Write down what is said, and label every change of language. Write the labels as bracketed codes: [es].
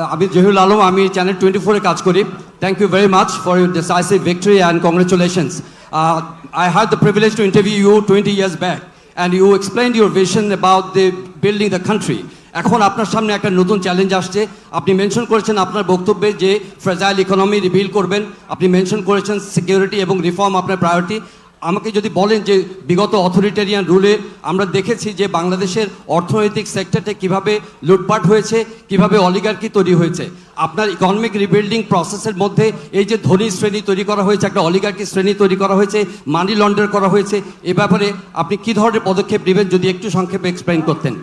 [bn] আমি জহিরুল আলম, আমি চ্যানেল 24 এ কাজ করি। [en] Thank you very much for your decisive victory and congratulations. I had the privilege to interview you 20 years back and you explained your vision about the building the country. [bn] এখন আপনার সামনে একটা নতুন challenge আসছে। আপনি mention করেছেন আপনার বক্তব্যে যে ফ্রেজাইল ইকোনমি রিবিল করবেন, আপনি মেনশন করেছেন সিকিউরিটি এবং রিফর্ম আপনার প্রায়োরিটি। আমাকে যদি বলেন যে বিগত অথরিটেরিয়ান রুলে আমরা দেখেছি যে বাংলাদেশের অর্থনৈতিক সেক্টরটা কিভাবে লুটপাট হয়েছে, কিভাবে অলিগার্কি তৈরি হয়েছে, আপনার ইকোনমিক রিবিল্ডিং প্রসেসের মধ্যে এই যে ধনী শ্রেণী তৈরি করা হয়েছে, একটা অলিগার্কি শ্রেণী তৈরি করা হয়েছে, মানি লন্ডার করা হয়েছে, এ ব্যাপারে আপনি কি ধরনের পদক্ষেপ নেবেন যদি একটু সংক্ষেপে এক্সপ্লেইন করতেন।